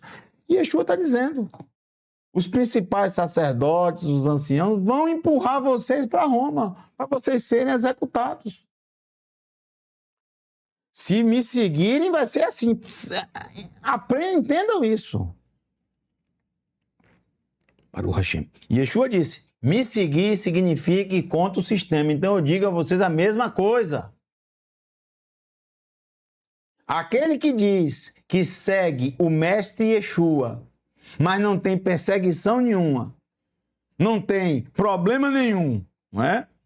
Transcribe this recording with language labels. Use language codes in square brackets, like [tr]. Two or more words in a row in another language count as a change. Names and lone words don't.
[pt] E Yeshua está dizendo: os principais sacerdotes, os anciãos, vão empurrar vocês para Roma, para vocês serem executados. Se me seguirem, vai ser assim. Entendam isso. [he] ברוך השם. [pt] Yeshua disse: me seguir significa ir contra o sistema. Então eu digo a vocês a mesma coisa. Aquele que diz que segue o mestre Yeshua, mas não tem perseguição nenhuma, não tem problema nenhum, não é?